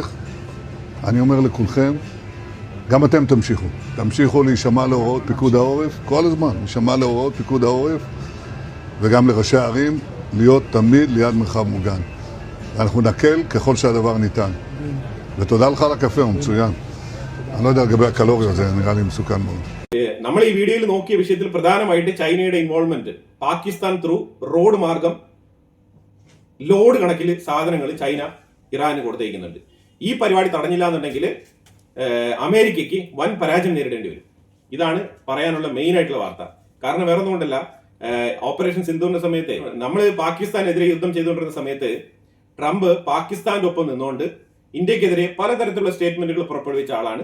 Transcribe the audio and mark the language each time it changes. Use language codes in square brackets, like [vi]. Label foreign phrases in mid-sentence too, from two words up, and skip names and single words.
[he] אני אומר לכולכם, גם אתם תמשיכו להישמע להוראות פיקוד העורף, כל הזמן, להישמע להוראות פיקוד העורף, וגם לראשי הערים, להיות תמיד ליד מרחב מוגן. ואנחנו נקל ככל שהדבר ניתן. ותודה לך על הקפה, הוא מצוין. אני לא יודע לגבי הקלוריות, זה נראה לי מסוכן מאוד. [ml] നമ്മൾ ഈ വീഡിയോയിൽ നോക്കിയ വിഷയത്തിൽ പ്രധാനമായിട്ട് ചൈനയുടെ ഇൻവോൾവ്മെന്റ്, പാകിസ്ഥാൻ [en] through road [ml] മാർഗം ലോഡ് കണക്കിൽ സാധനങ്ങൾ ചൈന ഇറാന് കൊടുത്തേക്കുന്നുണ്ട്. ഈ പരിപാടി തടഞ്ഞില്ല എന്നുണ്ടെങ്കിൽ അമേരിക്കയ്ക്ക് വൻ പരാജയം നേരിടേണ്ടി വരും. ഇതാണ് പറയാനുള്ള മെയിൻ ആയിട്ടുള്ള വാർത്ത. കാരണം വേറെ ഒന്നും കൊണ്ടല്ല, ഓപ്പറേഷൻ സിന്ധുവിന്റെ സമയത്ത് നമ്മൾ പാകിസ്ഥാനെതിരെ യുദ്ധം ചെയ്തുകൊണ്ടിരുന്ന സമയത്ത് ട്രംപ് പാകിസ്ഥാന്റെ ഒപ്പം നിന്നുകൊണ്ട് ഇന്ത്യക്കെതിരെ പലതരത്തിലുള്ള സ്റ്റേറ്റ്മെന്റുകൾ പുറപ്പെടുവിച്ച ആളാണ്.